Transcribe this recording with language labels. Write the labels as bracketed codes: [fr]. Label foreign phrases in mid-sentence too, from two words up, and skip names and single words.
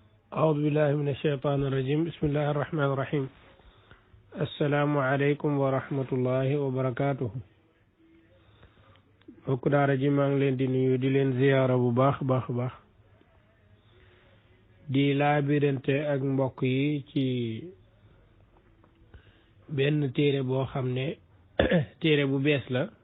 [ar] أعوذ بالله من الشيطان الرجيم بسم الله الرحمن الرحيم السلام عليكم ورحمة الله وبركاته [wo] mbokk daara ji maa ngi leen di nuyu di leen ziyaara bu baax baax di laabirante ak mbokk yi ci benn téere boo xam ne téere bu bees la